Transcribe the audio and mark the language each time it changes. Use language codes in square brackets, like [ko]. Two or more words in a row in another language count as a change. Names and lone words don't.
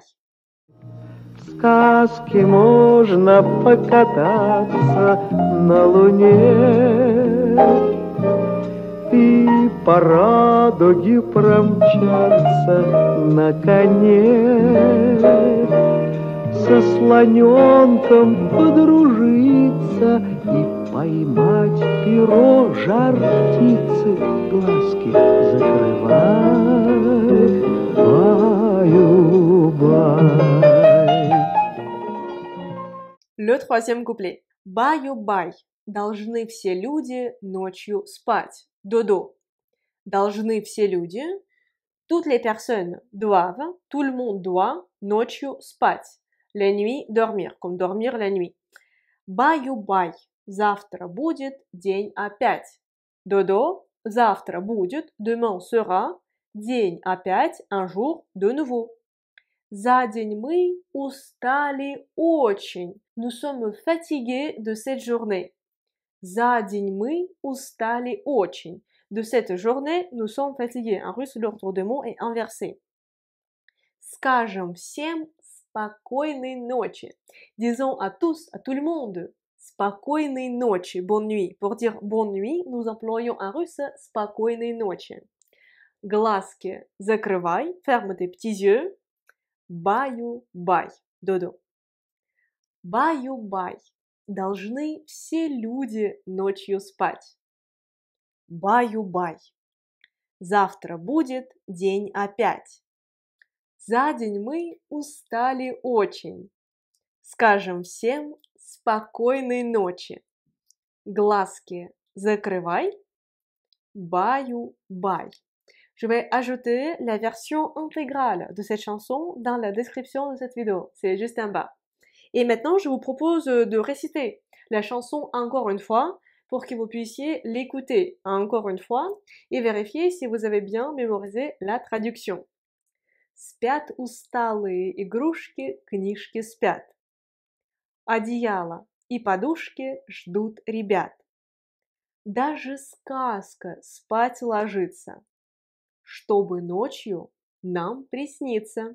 [ru] В сказке можно покататься на луне и по радуге промчаться на коне, со слоненком подружиться и поймать перо жар-птицы. Глазки закрывай, баю-бай. [fr] Le troisième couplet. [ru] Баю-бай. Должны все люди ночью спать. Dodo. Должны все люди. [fr] Toutes les personnes doivent. Tout le monde doit. [ru] Ночью спать. [fr] La nuit, dormir. Comme dormir la nuit. [ru] Баю-бай. Завтра будет день опять. Dodo. Завтра будет. [fr] Demain sera. [ru] День опять. [fr] Un jour de nouveau. [ru] За день мы устали очень. [fr] Nous sommes fatigués de cette journée. [ru] За день мы устали очень. [fr] De cette journée, nous sommes fatigués. En russe, l'ordre de mots est inversé. [ru] Скажем всем спокойной ночи. [fr] Disons à tous, à tout le monde, [ru] спокойной ночи, [fr] bonne nuit. Pour dire bonne nuit, nous employons en russe [ru] спокойной ночи. Глазки закрывай, [fr] ferme tes petits yeux. [ru] Баю-бай, dodo. Баю-бай. Должны все люди ночью спать. Баю-бай. Завтра будет день опять. За день мы устали очень. Скажем всем спокойной ночи. Глазки закрывай. Баю-бай. [fr] Je vais ajouter la version intégrale de cette chanson dans la description de cette vidéo. C'est juste en bas. Et maintenant, je vous propose de réciter la chanson encore une fois pour que vous puissiez l'écouter encore une fois et vérifier si vous avez bien mémorisé la traduction. [ru] Спят усталые игрушки, книжки спят. Одеяло и подушки ждут ребят. Даже сказка спать ложится, чтобы ночью нам присниться.